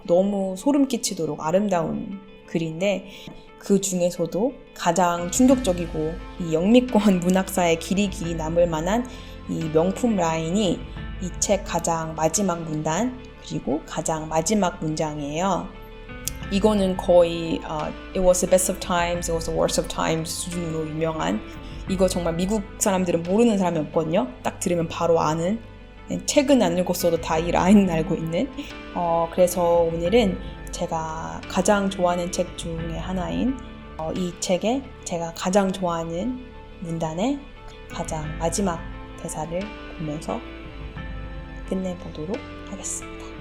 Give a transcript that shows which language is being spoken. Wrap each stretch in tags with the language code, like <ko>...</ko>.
<ko>너무 소름 끼치도록 아름다운 글인데, 그 중에서도 가장 충격적이고 이 영미권 문학사에 길이 남을 만한 이 명품 라인이 이 책 가장 마지막 문단, 그리고 가장 마지막 문장이에요. 이거는 거의</ko> <en>It was the best of times, it was the worst of times</en> <ko>수준으로 유명한, 이거 정말 미국 사람들은 모르는 사람이 없거든요. 딱 들으면 바로 아는, 책은 안 읽었어도 다 이 라인은 알고 있는. 그래서 오늘은 제가 가장 좋아하는 책 중에 하나인 이 책에 제가 가장 좋아하는 문단의 가장 마지막 대사를 보면서 끝내보도록 하겠습니다.</ko>